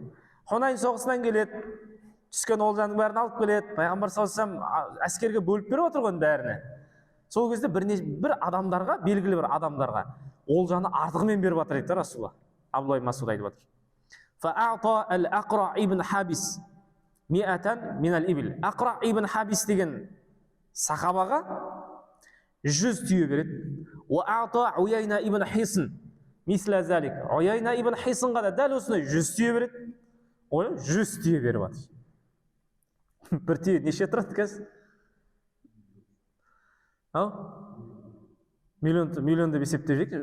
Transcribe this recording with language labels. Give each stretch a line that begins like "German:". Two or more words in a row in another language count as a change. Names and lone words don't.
Kazakh: Хунайн соғысынан келеді, түскен олжаның бәрін алып келеді. Пайғамбар
Arabic: صلى الله عليه وسلم
Kazakh: әскерге бөліп беріп отыр ғой бәріне. Сол кезде бір адамдарға, белгілі бір адамдарға олжаны артығымен беріп жатыр дейді Расулалла. Абдуллах ибн Мас'уд айтып жатыр.
Arabic: فأعطى الأقرع بن حابس 100 من الإبل.
Kazakh: Aqra ибн Хабис деген сахабаға 100 түйе береді.
Arabic: وأعطى عيينة بن حصن مثل ذلك.
Kazakh: Уяйна ибн Хиснға да дәл осындай 100 түйе береді. Ой, 100 түйе беріп жатыр. Бір түйе неше тұрады қазір? Миллион деп есептеп жек.